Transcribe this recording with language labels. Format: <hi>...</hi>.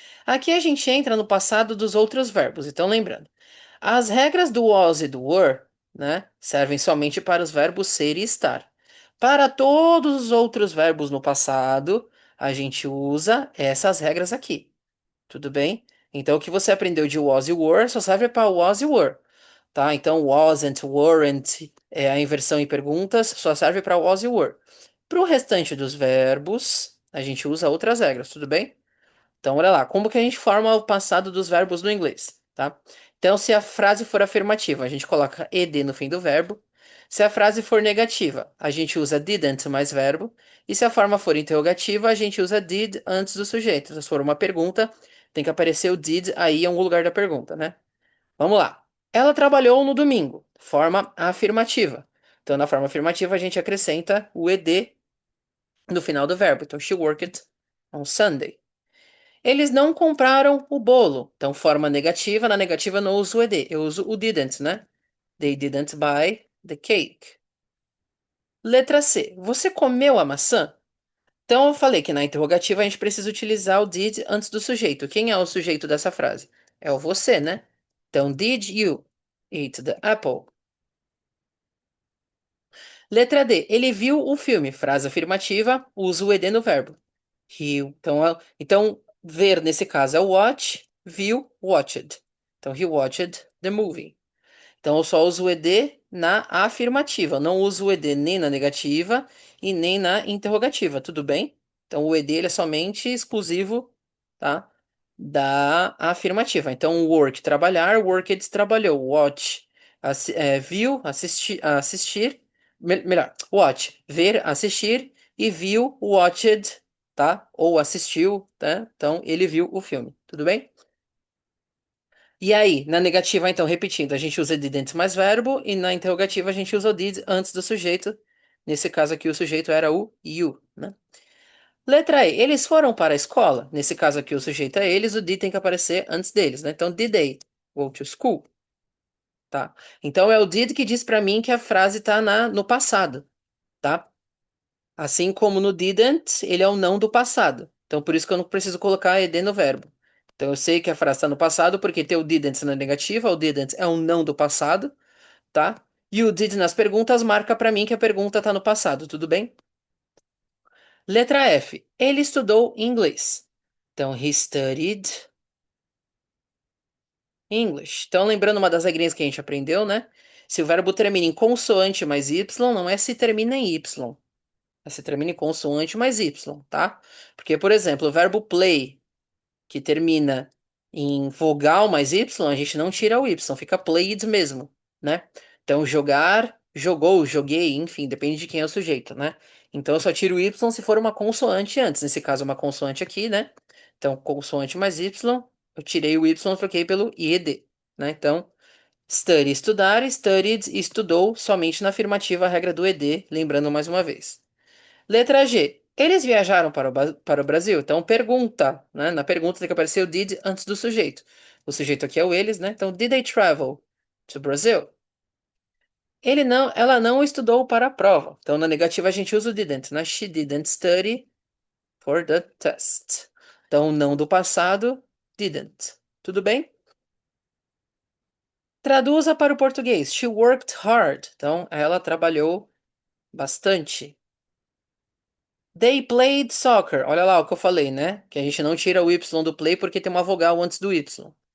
<pt>Aqui a gente entra no passado dos outros verbos. Então, lembrando, as regras do was e do were, né, servem somente para os verbos ser e estar. Para todos os outros verbos no passado, a gente usa essas regras aqui. Tudo bem? Então, o que você aprendeu de was e were só serve para was e were, tá? Então, wasn't, weren't, a inversão em perguntas, só serve para was e were. Para o restante dos verbos, a gente usa outras regras, tudo bem? Então, olha lá, como que a gente forma o passado dos verbos no inglês, tá? Então, se a frase for afirmativa, a gente coloca ed no fim do verbo. Se a frase for negativa, a gente usa didn't mais verbo. E se a forma for interrogativa, a gente usa did antes do sujeito. Se for uma pergunta, tem que aparecer o did aí em algum lugar da pergunta, né? Vamos lá. Ela trabalhou no domingo. Forma afirmativa. Então, na forma afirmativa, a gente acrescenta o ed no final do verbo. Então,</pt> <en>she worked on Sunday.</en> <pt>Eles não compraram o bolo. Então, forma negativa. Na negativa, não uso o ed. Eu uso o didn't, né?</pt> <en>They didn't buy the cake.</en> <pt>Letra C. Você comeu a maçã? Então, eu falei que na interrogativa a gente precisa utilizar o did antes do sujeito. Quem é o sujeito dessa frase? É o você, né? Então,</pt> <en>did you eat the apple?</en> <pt>Letra D. Ele viu o filme. Frase afirmativa, usa o ed no verbo. He, então, ver nesse caso é watch, viu, watched. Então,</pt> <en>he watched the movie.</en> <pt>Então, eu só uso o ed na afirmativa. Eu não uso o ed nem na negativa e nem na interrogativa, tudo bem? Então, o ed ele é somente exclusivo, tá? Da afirmativa. Então, work, trabalhar, worked, trabalhou. Watch, viu, assistir. Melhor, watch, ver, assistir. E viu, watched, tá? Ou assistiu, tá? Então, ele viu o filme, tudo bem? E aí, na negativa, então, repetindo, a gente usa did antes mais verbo, e na interrogativa a gente usa o did antes do sujeito. Nesse caso aqui, o sujeito era o you, né? Letra E, eles foram para a escola. Nesse caso aqui, o sujeito é eles, o did tem que aparecer antes deles, né? Então,</pt> <en>did they go to school?</en> <pt>Tá? Então, é o did que diz para mim que a frase tá no passado, tá? Assim como no didn't, ele é o não do passado. Então, por isso que eu não preciso colocar ed no verbo. Então, eu sei que a frase está no passado porque tem o didn't na negativa, o didn't é um não do passado, tá? E o did nas perguntas marca para mim que a pergunta está no passado, tudo bem? Letra F. Ele estudou inglês. Então,</pt> <en>he studied English.</en> <pt>Então, lembrando uma das regrinhas que a gente aprendeu, né? Se o verbo termina em consoante mais y, não é se termina em y. É se termina em consoante mais y, tá? Porque, por exemplo, o verbo play, que termina em vogal mais y, a gente não tira o y, fica played mesmo, né? Então, jogar, jogou, joguei, enfim, depende de quem é o sujeito, né? Então, eu só tiro o y se for uma consoante antes. Nesse caso, uma consoante aqui, né? Então, consoante mais y, eu tirei o y e troquei pelo ed, né? Então, study, estudar, studied, estudou, somente na afirmativa a regra do ed, lembrando mais uma vez. Letra G. Eles viajaram para o Brasil? Então, pergunta, né? Na pergunta tem que aparecer o did antes do sujeito. O sujeito aqui é o eles, né? Então,</pt> <en>did they travel to Brazil?</en> <pt>Ela não estudou para a prova. Então, na negativa a gente usa o didn't, né?</pt> <en>She didn't study for the test.</en> <pt>Então, não do passado, didn't. Tudo bem? Traduza para o português.</pt> <en>She worked hard.</en> <pt>Então, ela trabalhou bastante.</pt> <en>They played soccer.</en> <pt>Olha lá o que eu falei, né? Que a gente não tira o Y do play porque tem uma vogal antes do Y.</pt>